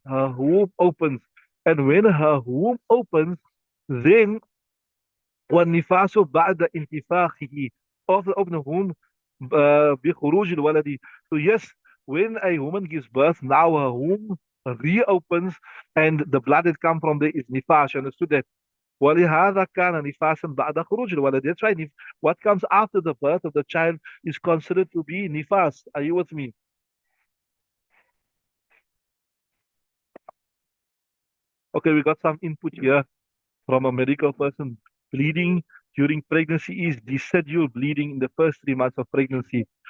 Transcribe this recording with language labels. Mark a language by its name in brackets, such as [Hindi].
[English] Her womb opens. And when her womb opens, then [Arabic] والنفاس بعد انتفاخه, [English] after open the womb [Arabic] بخروج الولد. [English] So yes, when a woman gives birth, now her womb reopens and the blood that comes from there is nifas. You understood that? [Arabic] ولهذا كان نفاسا بعد خروج الولد. [English] That's right. What comes after the birth of the child is considered to be nifas. Are you with me? Okay, we got some input here from a medical person. Bleeding during pregnancy is decidual bleeding in the first 3 months of pregnancy.